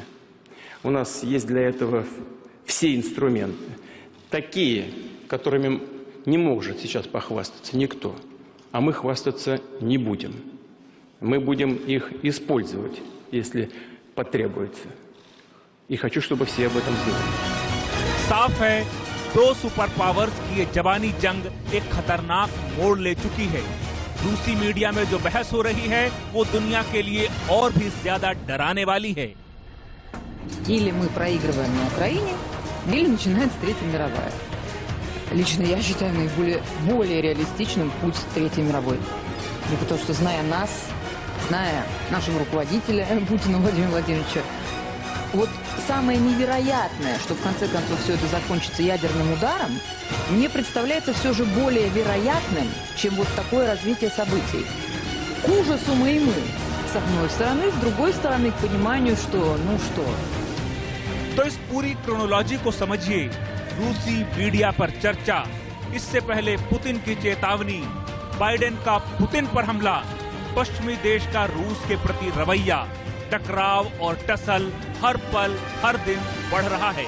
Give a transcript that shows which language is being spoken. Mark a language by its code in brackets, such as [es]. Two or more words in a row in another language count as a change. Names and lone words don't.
[ru] У нас есть для этого все инструменты, такие, которыми не может сейчас похвастаться никто, а мы хвастаться не будем. Мы будем их использовать, если потребуется. И хочу, чтобы все об этом знали. [hi] साफ है, 2 [en] super powers [hi] की ये जवानी जंग एक खतरनाक मोड़ ले चुकी है। रूसी मीडिया में जो बहस हो रही है वो दुनिया के लिए और भी ज्यादा डराने वाली है। [ru] Или мы проигрываем на Украине, или начинается Третья мировая. Лично я считаю более реалистичным путь Третьей мировой. Потому что, зная нас, зная нашего руководителя Путина Владимира Владимировича, вот самое невероятное, что в конце концов все это закончится ядерным ударом, мне представляется все же более вероятным, чем вот такое развитие событий. К ужасу моему, с одной стороны, с другой стороны, к пониманию, что, [hi] तो इस पूरी क्रोनोलॉजी को समझिए। रूसी मीडिया पर चर्चा, इससे पहले पुतिन की चेतावनी, बाइडेन का पुतिन पर हमला, पश्चिमी देश का रूस के प्रति रवैया, टकराव और टसल हर पल हर दिन बढ़ रहा है।